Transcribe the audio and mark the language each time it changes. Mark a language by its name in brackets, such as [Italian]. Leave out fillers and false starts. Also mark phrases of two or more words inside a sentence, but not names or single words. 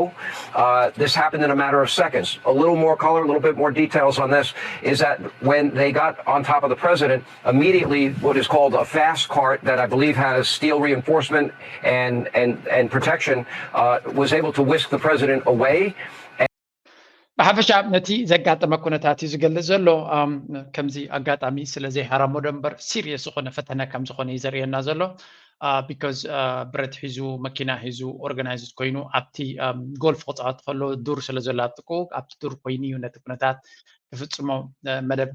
[English] This happened in a matter of seconds. A little more color, a little bit more details on this is that when they got on top of the president, immediately what is called a fast cart that I believe has steel reinforcement and protection was able to whisk the president away. [Tigrinya] ብሓፈሻ ነቲ ዘጋጠመ ኩነታት እዩ ዝገልጽ ዘሎ ከምዚ ኣጋጣሚ ስለ ዘይሃራሞ ደንበር ሲሪየስ ዝኾነ ፈተና ከም ዝኾነ እዩ ዘርእየና ዘሎ ቢካዝ ብረት ሒዙ መኪና ሒዙ ኦርጋናይዝድ ኮይኑ ኣብቲ ጎልፍ ክፃወት ከሎ ዱር ስለ ዘሎ ኣብጥቁ ኣብቲ ዱር ኮይኑ እዩ ነቲ ኩነታት ክፍፅሞ መደብ